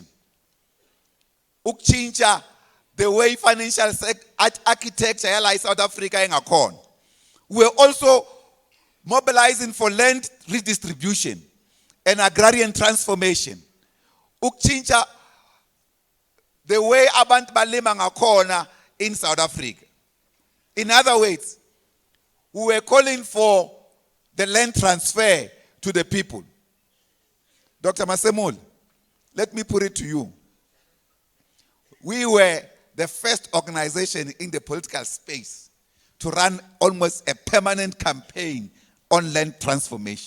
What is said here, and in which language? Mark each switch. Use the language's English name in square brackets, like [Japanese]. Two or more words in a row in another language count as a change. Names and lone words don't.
[Zulu] Ukuchincha [English] the way financial architecture in South Africa ingakhona. We're also mobilizing for land redistribution and agrarian transformation. [Zulu] Ukuchincha [English] the way [Zulu] abantu balima ngakhona [English] in South Africa. In other words, we were calling for the land transfer to the people. Dr. Masemul, let me put it to you. We were the first organization in the political space to run almost a permanent campaign on land transformation.